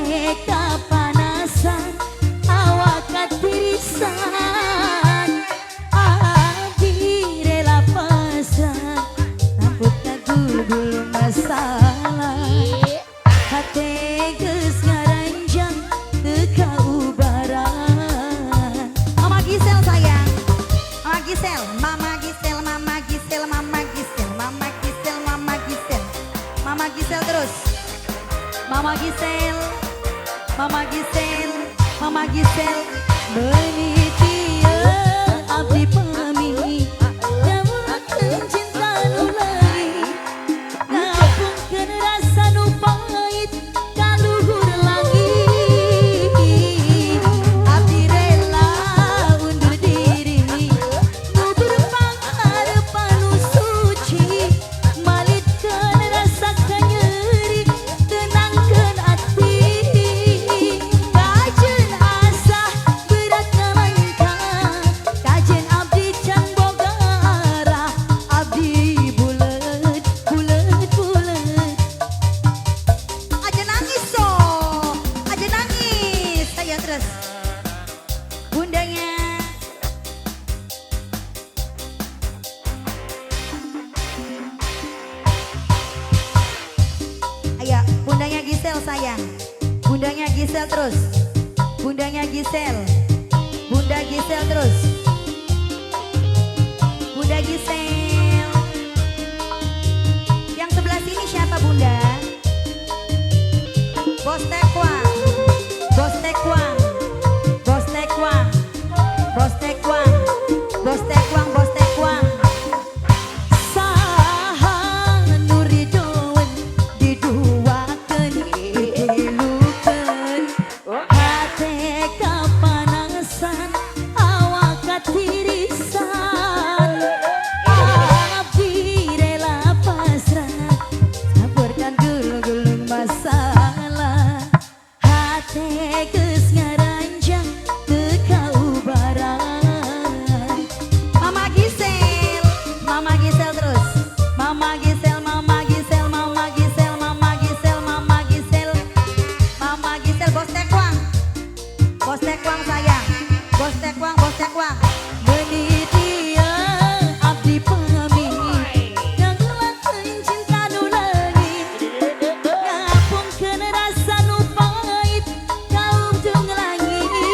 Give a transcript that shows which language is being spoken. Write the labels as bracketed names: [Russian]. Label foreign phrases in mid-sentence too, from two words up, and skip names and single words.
[Sundanese] kapanasan awak katirisan abdi rela pasrah rambut kagul-gul masalah hati geus ngaranjang teu kaubaran. [Indonesian] Mama Gisel sayang, Mama Gisel, Mama Gisel, Mama Gisel, Mama Gisel, Mama Gisel, Mama Gisel, Mama Gisel terus. Mama Gisel, Mama Gisel, Mama Gisel, [Sundanese] meniti abdi pami, nyawakakeun cinta nu lagi, ngapungkeun rasa nu pahit ka luhur langit. Abdi rela undur diri, nu berpangharepan nu suci, malitkeun rasa kanyeri, tenangkeun ati. Kajeun asa berat ngamangkang, kajeun abdi can boga arah, abdi bulet, bulet, bulet. [Javanese] Aja nangis so, aja nangis. [Indonesian] Saya terus. Bundanya. Ayo, bundanya Gisel sayang. Bundanya Gisel terus. Bundanya Gisel. Bunda Gisel terus. Bunda Gisel. Yang sebelah sini siapa Bunda? Bos Tekwang. Bos Tekwang. Bos Tekwang. Bos Tekwang. Bos Tekwang, Bos Tekwang. [Sundanese] Saha nu ridoen diduakeun dilukeun hate kapanasan awak katirisan abdi rela pasrah sabarkan gulung-gulung masalah hate geus ngaranjang teu kaubaran. [Indonesian] Mama Gisel, Mama Gisel terus. Mama Gisel, Mama Gisel, Mama Gisel, Mama Gisel, Mama Gisel. Mama Gisel, Bos Tekwang. Bos Tekwang sayang. [Sundanese] Bos Tekwang, Bos Tekwang. Meniti abdi pami, ngagelakeun cinta nu leungit, ngapungkeun rasa nu pahit ka ujung langit.